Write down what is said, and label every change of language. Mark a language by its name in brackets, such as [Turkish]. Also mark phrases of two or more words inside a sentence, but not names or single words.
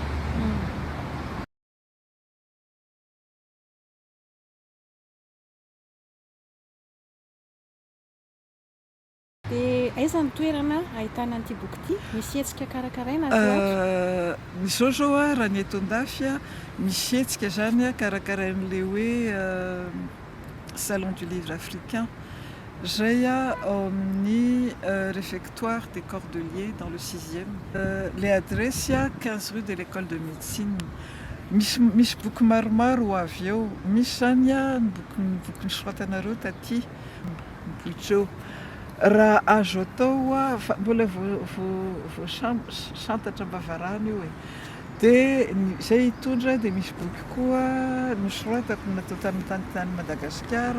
[Malagasy] Dia aiza ny toerana ahitana an'ity boky ity? Misy hetsika karakaraina ato? Izao zao a raha ny eto an-dafy a misy hetsika zany a karakarain'le hoe [French] salon du livre africain. [Malagasy] Zay a ao amin'ny [French] réfectoire des Cordeliers dans le 6e. Les adresses a 15 rue de l'école de médecine. [Malagasy] Misy boky maromaro ho avy eo. Misy zany a boky nisoratanareo taty Bujo. Raha azo atao a mbola voasantatra am-bavarahana io e. Dia zay hitondra dia misy boky koa nosoratako natao tany Madagasikara.